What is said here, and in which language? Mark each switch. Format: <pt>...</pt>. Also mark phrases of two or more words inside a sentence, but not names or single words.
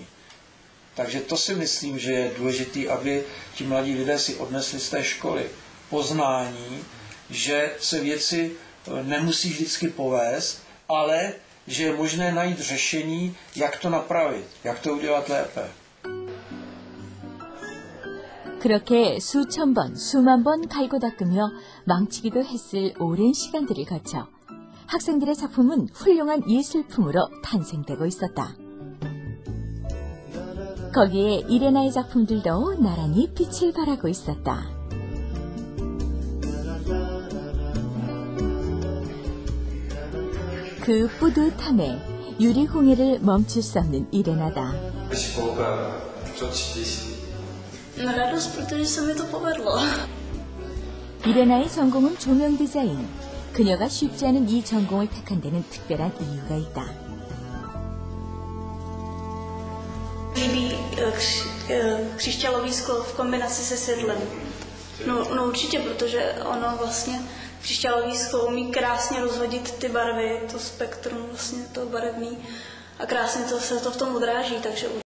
<cs>Takže to si myslím, že je důležité, aby ti mladí lidé si odnesli z té školy poznání, že se věci nemusí vždycky povést, ale že je možné najít řešení, jak to napravit, jak to udělat lépe.</cs> <ko>그렇게 수천 번, 수만 번 갈고 닦으며 망치기도 했을 오랜 시간들을 거쳐 학생들의 작품은 훌륭한 예술품으로 탄생되고 있었다. 거기에 이레나의 작품들도 나란히 빛을 발하고 있었다. 그 뿌듯함에 유리공예를 멈출 수 없는 이레나다.</ko> <cs>Radost, protože se mi to povedlo.</cs> <ko>이레나의 전공은 조명 디자인. 그녀가 쉽지 않은 이 전공을 택한 데는 특별한 이유가 있다.</ko> <cs>Líbí křišťálový sklo v kombinaci se sedlem. No určitě, protože ono vlastně křišťálový sklo umí krásně rozhodit ty barvy, to spektrum vlastně to barevný a krásně to se to v tom odráží, takže</cs>